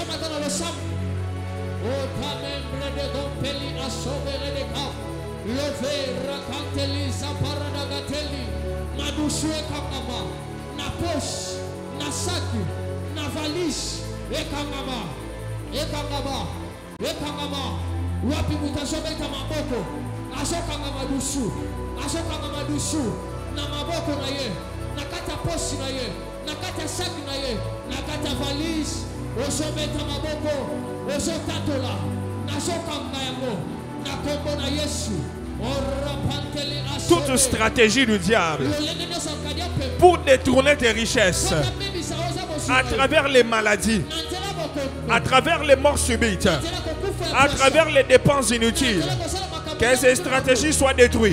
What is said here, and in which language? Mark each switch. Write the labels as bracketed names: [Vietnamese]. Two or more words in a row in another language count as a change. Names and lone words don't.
[Lingala] Na poche, na sac, na valise, ekangama, ekangama, ekangama. Wapi mutazobeta maboko, azokangama dusu, azokangama dusu, na maboko na ye, na kata poche na ye, na kata sac na ye, na kata valise, ozobeta maboko, ozotatola, nazokanga yango, na kombo na Yesu. [French] Toute stratégie du diable pour détourner tes richesses à travers les maladies, à travers les morts subites, à travers les dépenses inutiles, que ces stratégies soient détruites.